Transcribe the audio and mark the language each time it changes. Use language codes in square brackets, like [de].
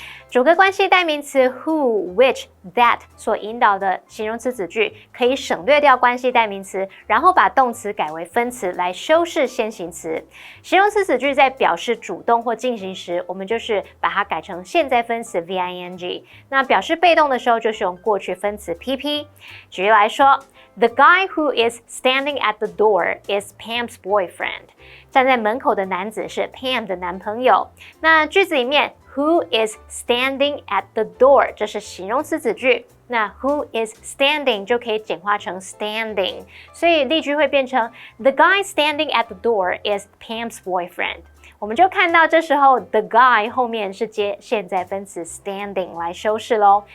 [zh] 主格关系代名词 who、which、that 所引导的形容词子句，可以省略掉关系代名词，然后把动词改为分词来修饰先行词。形容词子句在表示主动或进行时，我们就是把它改成现在分词 VING。那表示被动的时候，就是用过去分词 PP。举例来说 [en] ，The guy who is standing at the door is Pam's boyfriend。 [zh] 站在门口的男子是 Pam 的男朋友。那句子里面 [en] Who is standing at the door？ [zh] 这是形容词子句，那 [en] Who is standing [zh] 就可以简化成 standing， 所以例句会变成 [en] The guy standing at the door is Pam's boyfriend。 [zh] 我们就看到这时候 the guy 后面是接现在分词 standing 来修饰咯。